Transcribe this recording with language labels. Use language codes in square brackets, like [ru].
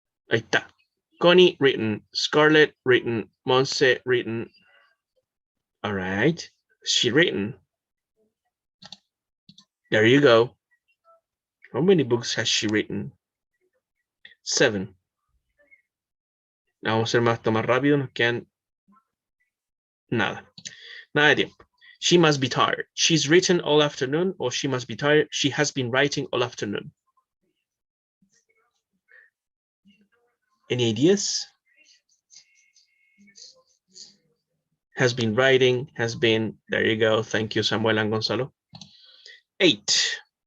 [es] Ahí está. Connie written, Scarlett written, Monse written. [en] All right, she written. There you go. How many books has she written? 7. [es] Vamos a ser más rápido, nos quedan nada de tiempo. [en] She must be tired. She's written all afternoon, or she must be tired. She has been writing all afternoon. Any ideas? Has been writing, has been. There you go. Thank you, Samuel and Gonzalo. 8.